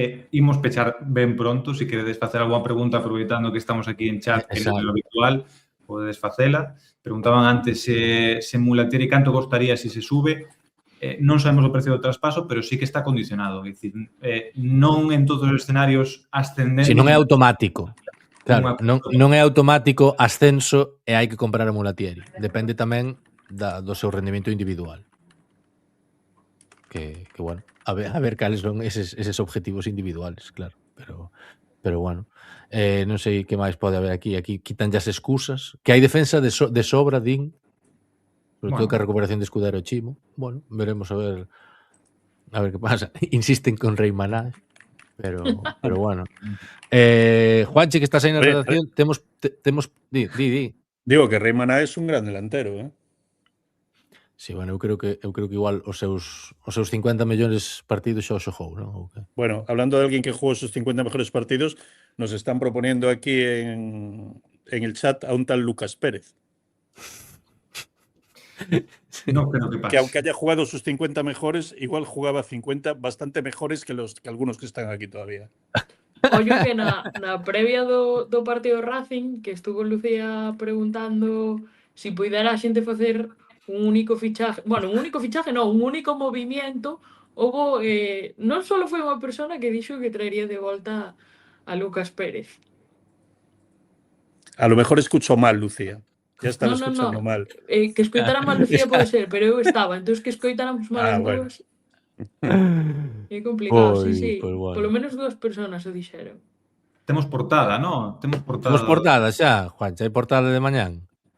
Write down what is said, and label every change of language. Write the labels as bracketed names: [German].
[Galician] Imos pechar ben pronto. Se queredes facer alguna pregunta, aproveitando que estamos aquí en chat, que non é o habitual, podedes facela. Preguntaban antes se Mulatieri canto costaría se se sube. Non sabemos o precio do traspaso, pero sí que está condicionado. É dicir, non en todos os escenarios ascendendo. Si non é automático. Claro, non é automático ascenso e hai que comprar a Mulatieri. Depende tamén do seu rendimento individual. Que bueno, a ver cales son eses objetivos individuales, claro. Pero bueno, non sei que máis pode haber aquí. Aquí quitan as excusas. Que hai defensa de sobra, din. Sobre todo que a recuperación de Escudero Chimo. Bueno, veremos a ver que pasa. Insisten con Rei Maná. Pero bueno. Juanchi, que estás aí na redacción, temos di. [Spanish] Digo que Rei Maná es un gran delantero, ¿eh? [Galician] Sí, bueno, eu creo que igual os seus 50 millóns partidos xa o xogou, non? Okay. [Spanish] Bueno, hablando de alguien que jugó sus 50 mejores partidos, nos están proponiendo aquí en el chat a un tal Lucas Pérez. No creo que pase. Que aunque haya jugado sus 50 mejores, igual jugaba 50 bastante mejores que algunos que están aquí todavía. [Galician] Ollo que na previa do partido Racing, que estuvo Lucía preguntando si puidera a xente facer un único fichaje, bueno, un único movimiento, houbo, non só foi unha persona que dixo que traería de volta a Lucas Pérez. [Spanish] A lo mejor escucho mal, Lucía. Ya estaba No. escuchando mal. [Galician] Que escoitara mal Lucía pode ser, pero eu estaba, entón que escoitáramos mal as dúas. É complicado, sí. Pues bueno. Polo menos 2 personas o dixeron. Temos portada, ¿no? Temos portada xa, Juancha, hai portada de mañán.